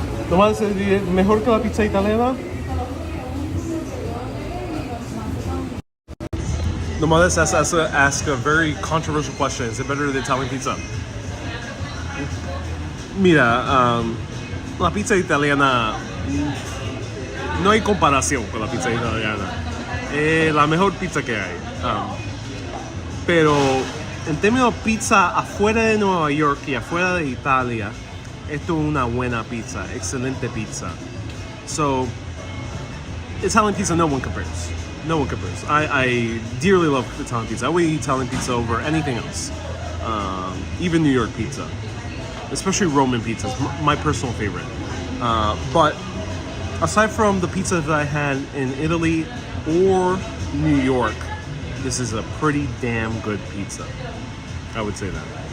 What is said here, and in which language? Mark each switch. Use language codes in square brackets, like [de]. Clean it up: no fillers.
[es] Nomás mejor que la pizza italiana. [en] Nomás ask a very controversial question. Is it better than Italian pizza? [es] Mira, la pizza italiana no hay comparación con la pizza italiana. Es la mejor pizza que hay. Pero en términos de pizza afuera de Nueva York y afuera de Italia, esto es una buena pizza, excelente pizza. [en] So, Italian pizza, no one compares. No one compares. I dearly love Italian pizza. I would eat Italian pizza over anything else. Even New York pizza. Especially Roman pizza. It's my personal favorite. But aside from the pizza that I had in Italy or New York, this is a pretty damn good pizza. I would say that.